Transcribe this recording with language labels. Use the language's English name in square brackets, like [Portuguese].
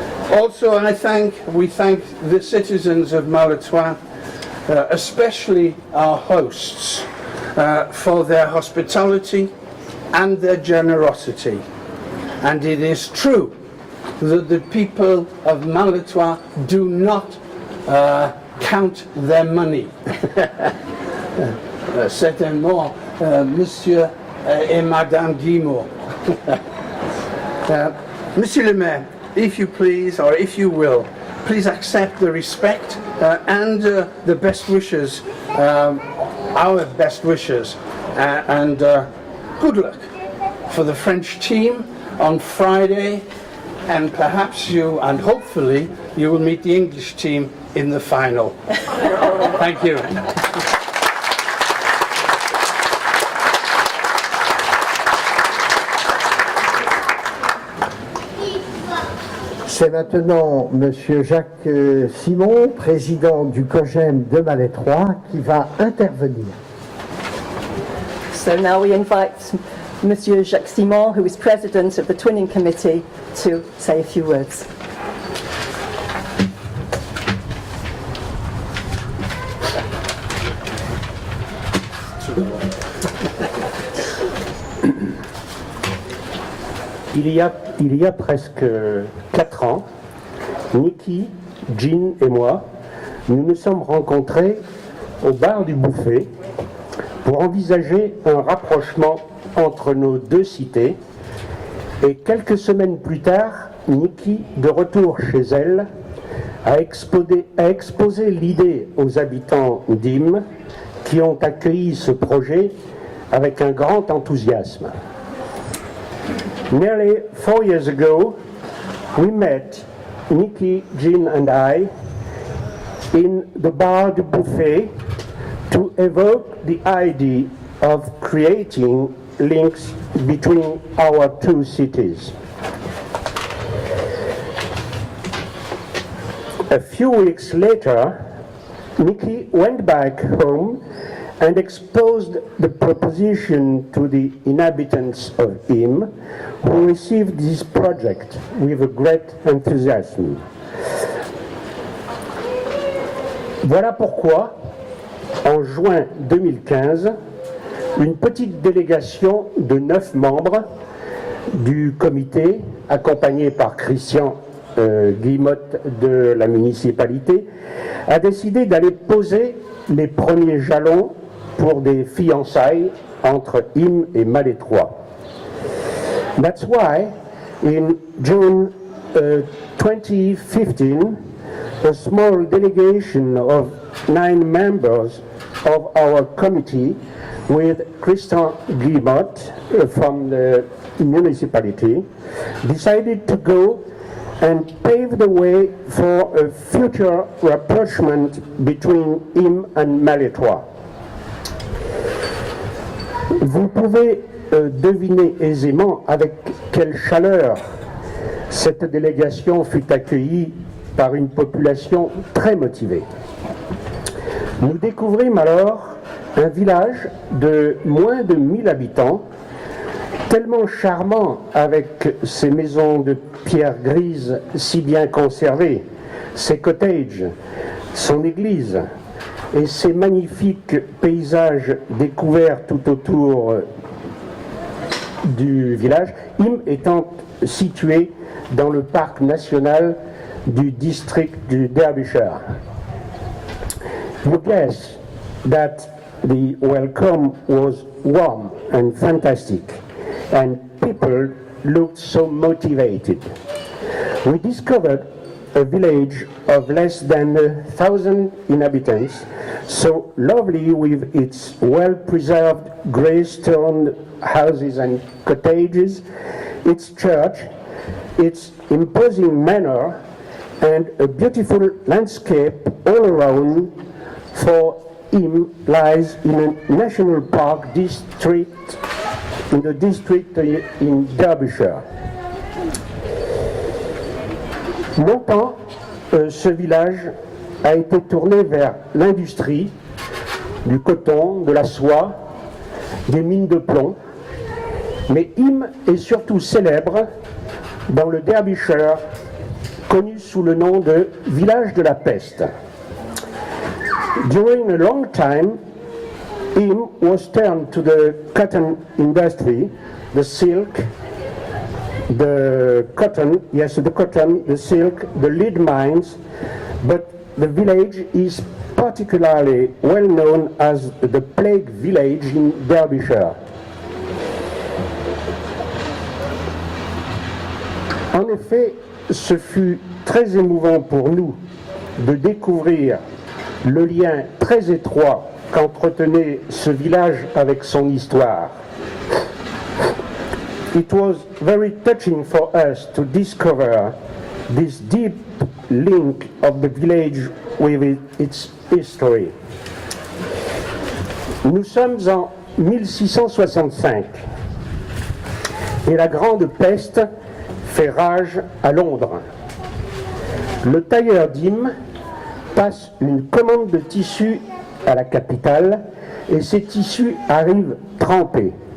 [English] Also, we thank the citizens of Malestroit, especially our hosts, for their hospitality and their generosity. And it is true that the people of Malestroit do not count their money. [French] Certainement, Monsieur et Madame Guillemot. [English] Monsieur le Maire, if you please, or if you will, please accept the respect and the best wishes, our best wishes, and good luck for the French team on Friday, and perhaps you, and hopefully, you will meet the English team in the final. Thank you. [French] C'est maintenant Monsieur Jacques Simon, président du COGEM de Malétroit, qui va intervenir. [English] So now we invite Monsieur Jacques Simon, who is president of the Twinning Committee, to say a few words. [French] Il y a presque 4 ans, Nikki, Jean et moi, nous nous sommes rencontrés au bar du Bouffet pour envisager un rapprochement entre nos deux cités. Et quelques semaines plus tard, Nikki, de retour chez elle, a exposé l'idée aux habitants d'Im qui ont accueilli ce projet avec un grand enthousiasme. [English] Nearly 4 years ago, we met, Nikki, Jean and I, in the bar du Bouffet to evoke the idea of creating links between our two cities. A few weeks later, Nikki went back home and exposed the proposition to the inhabitants of Im, who received this project with a great enthusiasm. [French] Voilà pourquoi, en juin 2015, une petite délégation de 9 membres du comité, accompagnée par Christian Guillemotte de la municipalité, a décidé d'aller poser les premiers jalons pour des fiançailles entre Im et Malétroit. [English] That's why, in June 2015, a small delegation of 9 members of our committee, with Christian Guillemotte from the municipality, decided to go and pave the way for a future rapprochement between Im and Malétroit. [French] Vous pouvez deviner aisément avec quelle chaleur cette délégation fut accueillie par une population très motivée. Nous découvrîmes alors un village de moins de 1000 habitants, tellement charmant avec ses maisons de pierre grise si bien conservées, ses cottages, son église et ses magnifiques paysages découverts tout autour du village, Im étant situé dans le parc national du district du Derbyshire. [English] You guess that the welcome was warm and fantastic, and people looked so motivated. We discovered a village of less than 1,000 inhabitants, so lovely with its well-preserved grey stone houses and cottages, its church, its imposing manor, and a beautiful landscape all around, for Im lies in a national park district, in the district in Derbyshire. [French] Longtemps, ce village a été tourné vers l'industrie, du coton, de la soie, des mines de plomb. Mais Im est surtout célèbre dans le Derbyshire, connu sous le nom de village de la peste. [English] During a long time, Im was turned to the cotton industry, the silk, the cotton, the silk, the lead mines, but the village is particularly well known as the Plague Village in Derbyshire. [French] En effet, ce fut très émouvant pour nous de découvrir le lien très étroit qu'entretenait ce village avec son histoire. [English] It was very touching for us to discover this deep link of the village with its history. [French] Nous sommes en 1665 et la Grande Peste fait rage à Londres. Le tailleur d'Im passe une commande de tissu à la capitale et ces tissus arrivent trempés.